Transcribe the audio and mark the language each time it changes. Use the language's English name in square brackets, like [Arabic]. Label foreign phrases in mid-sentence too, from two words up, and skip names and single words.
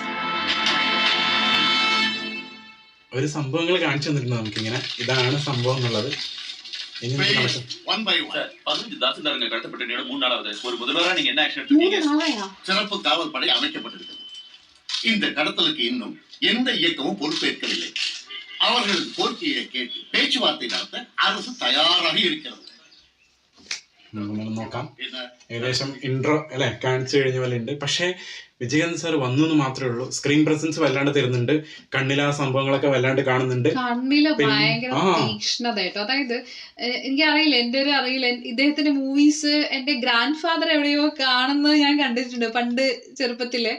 [Malayalam] ഒരു സംഭവങ്ങൾ കാണിച്ചു തന്നിട്ടുണ്ട് നമുക്കിങ്ങനെ, ഇതാണ് സംഭവം എന്നുള്ളത്. ഇനി [English] one by one [Tamil] 15 தாசில்தாருங்க கடத்தப்பட்ட நேரம் 3 நாளாவது. ஒரு முதல்வரா நீங்க என்ன ஆக்ஷன் எடுத்தீங்க? சிறப்பு காவல் படை அமைக்கப்பட்டிருக்கிறது. இந்த கடத்தலுக்கு இன்னும் எந்த இயக்கமும் பொறுப்பேற்கவில்லை. அவர்கள் கோரிக்கையை கேட்டு பேச்சுவார்த்தை நடத்த அரசு தயாராக இருக்கிறது. [Malayalam] നോക്കാം. ഏകദേശം ഇൻട്രോ അല്ലെ കാണിച്ചു കഴിഞ്ഞ പോലെ ഉണ്ട്. പക്ഷെ വിജയൻ സാർ വന്നു എന്ന് മാത്രമേ ഉള്ളൂ. [English] screen presence [Malayalam] വല്ലാണ്ട് തരുന്നുണ്ട്. കണ്ണിലെ ആ സംഭവങ്ങളൊക്കെ വല്ലാണ്ട് കാണുന്നുണ്ട്. കണ്ണില് ഭയങ്കര തീക്ഷ്ണത കേട്ടോ. അതായത് എനിക്കറിയില്ല, എന്റെ ഒരു അറിയില്ല, ഇദ്ദേഹത്തിന്റെ മൂവീസ് എന്റെ [English] grand father [Malayalam] എവിടെയോ കാണുന്നത് ഞാൻ കണ്ടിട്ടുണ്ട് പണ്ട് ചെറുപ്പത്തില്.